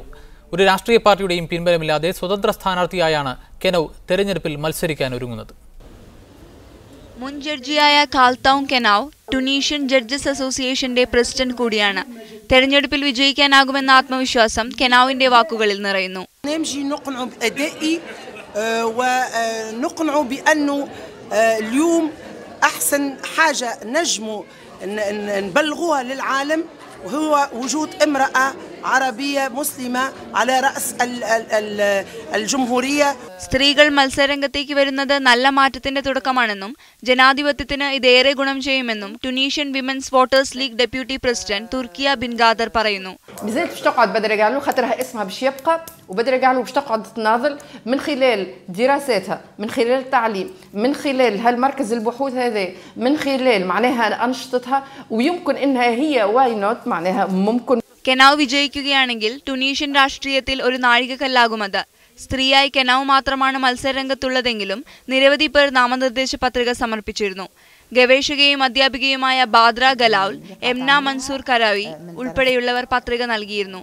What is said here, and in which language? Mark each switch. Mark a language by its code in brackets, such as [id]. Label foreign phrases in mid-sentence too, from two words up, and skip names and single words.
[ml] ഒരു രാഷ്ട്രീയ പാർട്ടിയുടെയും പിൻബലമില്ലാതെ സ്വതന്ത്ര സ്ഥാനാർത്ഥിയായാണ് കെനൗ തെരഞ്ഞെടുപ്പിൽ മത്സരിക്കാൻ ഒരുങ്ങുന്നത്. മുൻ ജഡ്ജിയായ കാൽത്തോം കെനൗ ടുണീഷ്യൻ ജഡ്ജസ് അസോസിയേഷന്റെ പ്രസിഡന്റ് കൂടിയാണ്. തെരഞ്ഞെടുപ്പിൽ വിജയിക്കാനാകുമെന്ന ആത്മവിശ്വാസം കെനൗവിന്റെ വാക്കുകളിൽ നിറയുന്നു. [ar] أحسن حاجة نجمو نبلغوها للعالم وهو وجود امرأة عربية مسلمة على رأس الجمهورية. [ml] സ്ത്രീകൾ മത്സരരംഗത്തേക്ക് വരുന്നത് നല്ല മാറ്റത്തിന്റെ തുടക്കമാണെന്നും ജനാധിപത്യത്തിന് ഇതേറെ ഗുണം ചെയ്യുമെന്നും ടുണീഷ്യൻ വിമൻസ് വോട്ടേഴ്സ് ലീഗ് ഡെപ്യൂട്ടി പ്രസിഡന്റ് തുർക്കിയ ബിൻ ഗാദർ പറയുന്നു. [ar] بالذات باش تقعد بدري رجع له خاطرها اسمها باش يبقى وبدري رجع له باش تقعد تناضل من خلال دراساتها من خلال التعليم من خلال هالمركز البحوث هذا من خلال معناها أنشطتها ويمكن إنها هي [en] why not [ar] معناها ممكن. [ml] കെനൗ വിജയിക്കുകയാണെങ്കിൽ ടുണീഷ്യൻ രാഷ്ട്രീയത്തിൽ ഒരു നാഴികക്കല്ലാകുമത്. സ്ത്രീയായി കെനൗ മാത്രമാണ് മത്സരരംഗത്തുള്ളതെങ്കിലും നിരവധി പേർ നാമനിർദ്ദേശ പത്രിക സമർപ്പിച്ചിരുന്നു. ഗവേഷകയും അധ്യാപികയുമായ ബാദ്ര ഗലാൽ, എംന മൻസൂർ കരാവി ഉൾപ്പെടെയുള്ളവർ പത്രിക നൽകിയിരുന്നു.